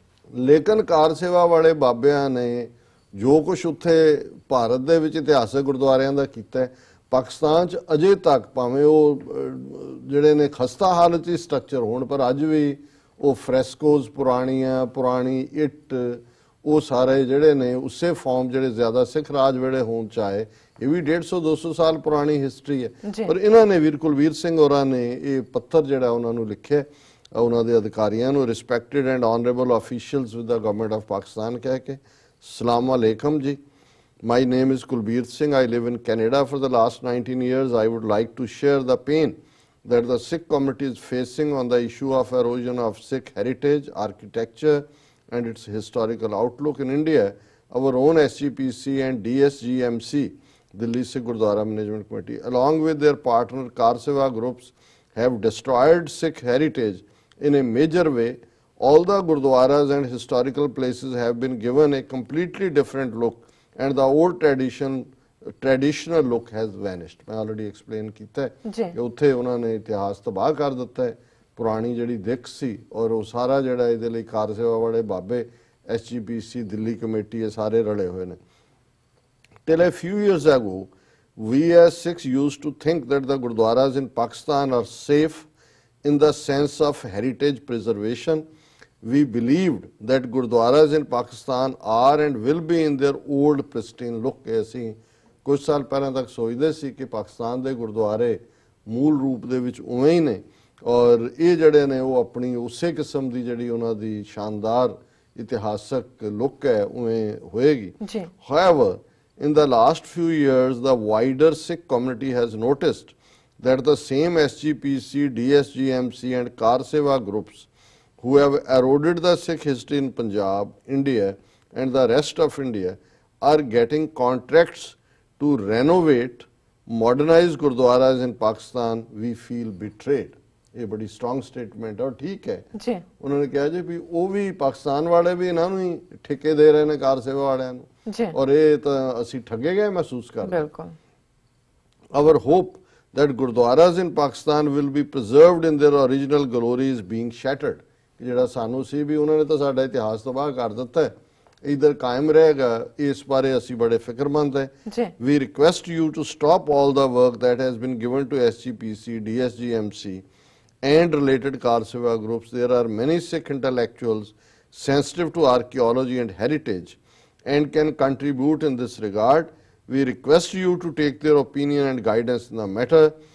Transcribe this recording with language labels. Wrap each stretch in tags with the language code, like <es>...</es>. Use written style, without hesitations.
<pa>ਲੇਕਿਨ ਕਾਰ ਸੇਵਾ ਵਾਲੇ ਬਾਬਿਆਂ ਨੇ ਜੋ ਕੁਝ ਉੱਥੇ ਭਾਰਤ ਦੇ ਵਿੱਚ ਇਤਿਹਾਸਕ ਗੁਰਦੁਆਰਿਆਂ ਦਾ ਕੀਤਾ ਹੈ, ਪਾਕਿਸਤਾਨ 'ਚ ਅਜੇ ਤੱਕ ਭਾਵੇਂ ਉਹ ਜਿਹੜੇ ਨੇ ਖਸਤਾ ਹਾਲਤ 'ਚ ਸਟਰਕਚਰ ਹੋਣ, ਪਰ ਅੱਜ ਵੀ ਉਹ ਫਰੈਸਕੋਜ਼ ਪੁਰਾਣੀ ਇੱਟ, ਉਹ ਸਾਰੇ ਜਿਹੜੇ ਨੇ ਉਸੇ ਫਾਰਮ ਜਿਹੜੇ ਜ਼ਿਆਦਾ ਸਿੱਖ ਰਾਜ ਵੇਲੇ ਹੋਣ ਚਾਹੇ, ਇਹ ਵੀ 150-200 ਸਾਲ ਪੁਰਾਣੀ ਹਿਸਟਰੀ ਹੈ। ਪਰ ਇਹਨਾਂ ਨੇ ਵੀਰ ਕੁਲਬੀਰ ਸਿੰਘ ਹੋਰਾਂ ਨੇ ਇਹ ਪੱਤਰ ਜਿਹੜਾ ਉਹਨਾਂ ਨੂੰ ਲਿਖਿਆ ਉਹਨਾਂ ਦੇ ਅਧਿਕਾਰੀਆਂ ਨੂੰ,</pa> <en>respected and honourable officials with the government of Pakistan,</en> <pa>ਕਹਿ ਕੇ ਸਲਾਮ ਅਲੈਕਮ ਜੀ,</pa> <en>my name is Kulbir Singh. I live in Canada for the last 19 years. I would like to share the pain that the Sikh community is facing on the issue of erosion of Sikh heritage, architecture and its historical outlook in India. Our own SGPC and DSGMC, Delhi Sikh Gurdwara Management Committee, along with their partner Car Seva groups, have destroyed Sikh heritage in a major way. All the Gurdwaras and historical places have been given a completely different look and the old traditional look has vanished.</en> <pa>मैं already explain ਕੀਤਾ ਹੈ ਕਿ ਉੱਥੇ ਉਹਨਾਂ ਨੇ ਇਤਿਹਾਸ ਤਬਾਹ ਕਰ ਦਿੱਤਾ ਹੈ, ਪੁਰਾਣੀ ਜਿਹੜੀ ਦਿੱਖ ਸੀ ਔਰ ਉਹ ਸਾਰਾ ਜਿਹੜਾ ਇਹਦੇ ਲਈ ਕਾਰ ਸੇਵਾ ਵਾਲੇ ਬਾਬੇ, SGPC, ਦਿੱਲੀ ਕਮੇਟੀ, ਇਹ ਸਾਰੇ ਰਲੇ ਹੋਏ ਨੇ।</pa> <en>Till a few years ago, We as Sikhs used to think that the Gurdwaras in Pakistan are safe in the sense of heritage preservation. We believed that Gurdwaras in Pakistan are and will be in their old pristine look.</en> <pa>ਅਸੀਂ ਕੁਝ ਸਾਲ ਪਹਿਲਾਂ ਤੱਕ ਸੋਚਦੇ ਸੀ ਕਿ ਪਾਕਿਸਤਾਨ ਦੇ ਗੁਰਦੁਆਰੇ ਮੂਲ ਰੂਪ ਦੇ ਵਿੱਚ ਉਵੇਂ ਹੀ ਨੇ ਔਰ ਇਹ ਜਿਹੜੇ ਨੇ ਉਹ ਆਪਣੀ ਉਸੇ ਕਿਸਮ ਦੀ ਜਿਹੜੀ ਉਹਨਾਂ ਦੀ ਸ਼ਾਨਦਾਰ ਇਤਿਹਾਸਕ ਲੁੱਕ ਹੈ ਉਵੇਂ ਹੋਏਗੀ।</pa> <en>However, in the last few years, the wider Sikh community has noticed that the same SGPC, DSGMC and Kar Seva groups who have eroded the Sikh history in Punjab, India and the rest of India are getting contracts to renovate, modernize Gurdwaras in Pakistan. We feel betrayed.</en> <pa>ਇਹ ਬੜੀ strong statement ਹੈ ਔਰ ਠੀਕ ਹੈ ਜੀ। ਉਹਨਾਂ ਨੇ ਕਿਹਾ ਜੀ ਵੀ ਉਹ ਵੀ ਪਾਕਿਸਤਾਨ ਵਾਲੇ ਵੀ ਇਹਨਾਂ ਨੂੰ ਹੀ ਠੇਕੇ ਦੇ ਰਹੇ ਨੇ ਕਾਰ ਸੇਵਾ ਵਾਲਿਆਂ ਨੂੰ ਔਰ ਇਹ ਤਾਂ ਅਸੀਂ ਠੱਗੇ ਗਏ ਮਹਿਸੂਸ ਕਰਦੇ। ਬਿਲਕੁਲ।</pa> <en>Our hope that Gurdwaras in Pakistan will be preserved in their original glory is being shattered.</en> <pa>ਜਿਹੜਾ ਸਾਨੂੰ ਸੀ ਵੀ ਉਹਨਾਂ ਨੇ ਤਾਂ ਸਾਡਾ ਇਤਿਹਾਸ ਤਬਾਹ ਕਰ ਦਿੱਤਾ ਹੈ, ਇਧਰ ਕਾਇਮ ਰਹੇਗਾ, ਇਸ ਬਾਰੇ ਅਸੀਂ ਬੜੇ ਫਿਕਰਮੰਦ ਹੈ।</pa> <en>We request you to stop all the work that has been given to SGPC, DSGMC and related Kar Seva groups. There are many Sikh intellectuals sensitive to archaeology and heritage and can contribute in this regard. We request you to take their opinion and guidance in the matter.</en>